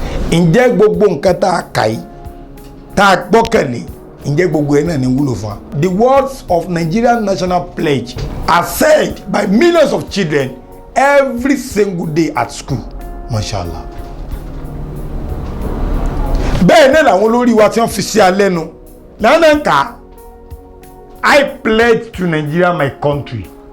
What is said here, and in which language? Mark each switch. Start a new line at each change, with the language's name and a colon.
Yoruba: Ǹjẹ́ gbogbo nǹkan tá a kà yìí, tá a gbọ́kànlé, ǹjẹ́ gbogbo ẹ̀ náà ní wúlò fún wa?
English: The words of Nigerian national pledge are said by millions of children every single day at school.
Arabic: Mashallah.
Yoruba: Bẹ́ẹ̀ náà làwọn olórí wa tí wọ́n fi sí alẹ́ nu lánàá ń kà.
English: I pledge to Nigeria, my country.